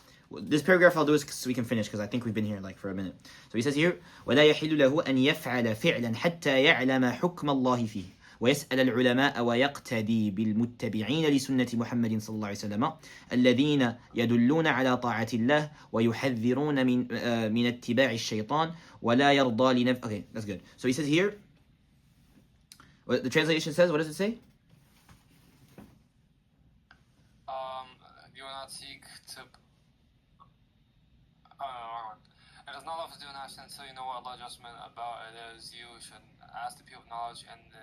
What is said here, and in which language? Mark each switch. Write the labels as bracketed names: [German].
[English] This paragraph I'll do is so we can finish because I think we've been here like for a minute. So he says here, [Arabic] ولا يحل له أن يفعل فعلا حتى يعلم حكم الله فيه ويسأل العلماء ويقتدي بالمتبعين لسنة محمد صلى الله عليه وسلم الذين يدلون على طاعة الله ويحذرون من اتباع الشيطان ولا يرضى لنفسه. [English] Okay, that's good. So he says here, the translation says, what does it say? Do not seek to... It is not lawful to do an action until you know what Allah just meant about it is. You should ask the people of knowledge and